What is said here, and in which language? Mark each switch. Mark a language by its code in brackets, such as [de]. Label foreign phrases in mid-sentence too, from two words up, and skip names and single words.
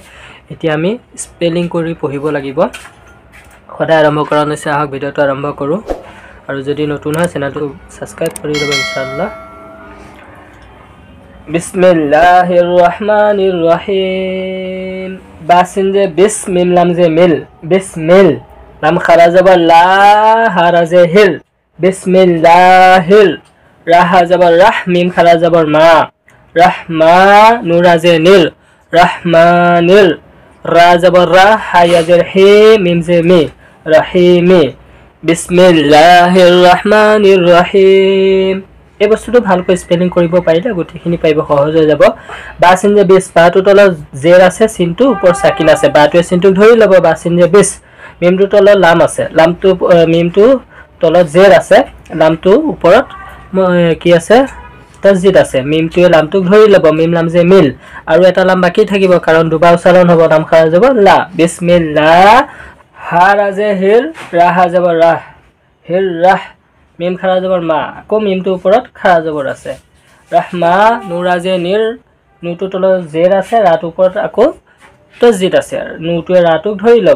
[as] এতিয়া আমি স্পেলিং কৰি পঢ়িব লাগিব। সদায় আৰম্ভ কৰা নিচিনা আহক ভিডিঅ'টো আৰম্ভ কৰোঁ, আৰু যদি নতুন হয় চেনেলটো ছাবস্ক্ৰাইব কৰি ল'ব ইনশাআল্লাহ। [ar] بسم الله الرحمن الرحيم. [as] বাসিন যে বিস, মিম লাম যে মিল, বিসমিল। লাম খাৰা যাবৰ লা, হাৰা যে হিল, বিসমিল্লাহিল। রাহা যাবার রাহ, মিম খারা যাবার মা, রাহমা। নুরা যে নীল, রাহমানিল। রা যাবার রা, হায়াজের হে, মিম যে মি, রাহিমি। [ar] بسم الله الرحمن الرحيم. [as] এই বস্তুটো ভালকৈ স্পেলিং কৰিব পাৰিলে গোটেইখিনি পাৰিব, সহজ হৈ যাব। বা চিন যে বিছ, বাটো তলত জেৰ আছে, চিনটো ওপৰত চাকিন আছে, বাটোৱে চিনটোক ধৰি ল'ব। বা চিন যে বিছ, মিমটো তলত লাম আছে, লামটো মিমটো তলত জেৰ আছে, লামটো ওপৰত কি আছে তাসজিদ আছে, মিমটোৱে লামটোক ধৰি ল'ব। মিম লাম যে মিল, আৰু এটা লাম বাকি থাকিব কাৰণ দুবাৰ উচ্চাৰণ হ'ব। নাম খাৰা যাব লা, বিসমিল্লাহ। হাৰা যে হিল, ৰাহা যাব ৰাহ, হিল ৰাহ। মিম খাৰা যাবৰ মা, আকৌ মিমটোৰ ওপৰত খাৰা যাবৰ আছে। ৰাহমা। নুৰা যে নীৰ, নুটো তলত জেৰ আছে, ৰাটোৰ ওপৰত আকৌ তাসজিদ আছে, নুটোৱে ৰাটোক ধৰি ল'ব।